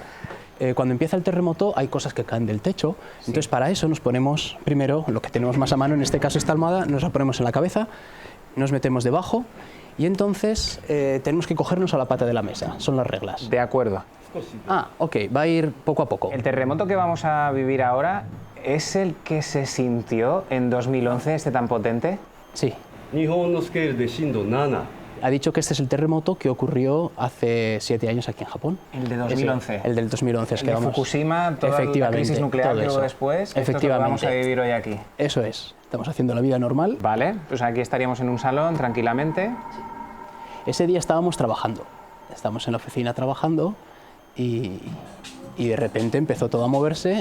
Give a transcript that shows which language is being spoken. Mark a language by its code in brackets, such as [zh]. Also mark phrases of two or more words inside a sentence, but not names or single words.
[es] Cuando empieza el terremoto hay cosas que caen del techo, entonces para eso nos ponemos primero lo que tenemos más a mano, en este caso esta almohada, nos la ponemos en la cabeza, nos metemos debajo y entonces tenemos que cogernos a la pata de la mesa, son las reglas. De acuerdo. Ah, ok, va a ir poco a poco. El terremoto que vamos a vivir ahora es el que se sintió en 2011, este tan potente. Sí. [ja] 日本のスケールで震度7。 [es] Ha dicho que este es el terremoto que ocurrió hace 7 años aquí en Japón. El de 2011. El del 2011. Es El que de vamos... Fukushima, toda la Efectivamente, crisis nuclear todo que hubo eso. después. Esto es lo que Efectivamente. vamos a vivir hoy aquí. Eso es. Estamos haciendo la vida normal. Vale, pues aquí estaríamos en un salón tranquilamente. Ese día estábamos trabajando. Estábamos en la oficina trabajando y de repente empezó todo a moverse.